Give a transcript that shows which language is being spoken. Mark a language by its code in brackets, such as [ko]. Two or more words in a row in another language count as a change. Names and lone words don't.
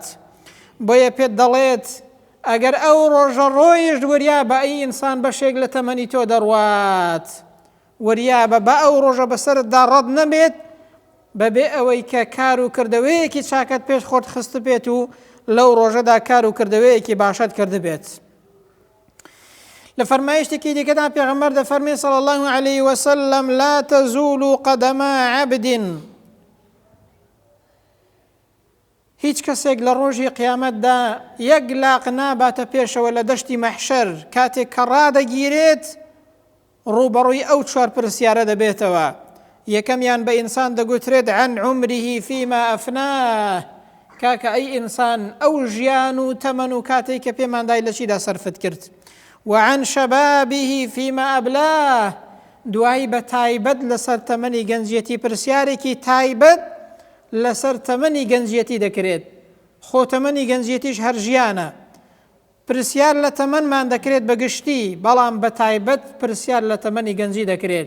[ckb] بۆیە پێت دەڵێت ئەگەر ئەو ڕۆژە ڕۆیشت وەریابە ئەی ئینسان بەشێک لە تەمەنی تۆ دەڕوات، وەریابە بە ئەو ڕۆژە بەسەرتدا ڕەت نەبێت بەبێ ئەوەی کە کار و کردەوەیەکی چاکەت پێش خۆت خست بێت و لەو ڕۆژەدا کار و کردەوەیەکی باشەت کردبێت. لە فەرمایشتێکی دیکەدا پێغەمبەر دەفەرمێ [ar] صلی الله علیه وسلم لا تزول قدم عبد، [ckb] هیچ کەسێک لە ڕۆژی قیامەتدا یەک لاق ناباتە پێشەوە لە دەشتی مەحشەر کاتێک کە ڕادەگیرێت ڕوبەڕووی ئەو چوار پرسیارە دەبێتەوە. یەکەمیان بە ئینسان دەگوترێت [ar] عن عمره فيما أفناه، [ckb] کاکە ئەی ئینسان ئەو ژیان و تەمەن و کاتێک کە پێماندای لە چیدا سەرفت کرد. [ar] وعن شبابه فيما أبلاه، [ckb] دوایی بە تایبەت لەسەر تەمەنی گەنجیەتی پرسیارێکی تایبەت لەسەر تەمەنی گەنجیەتی دەکرێت. خۆ تەمەنی گەنجیەتیش هەر ژیانە، پرسیار لە تەمەنمان دەکرێت بەگشتی، بەڵام بە تایبەت پرسیار لە تەمەنی گەنجی دەکرێت.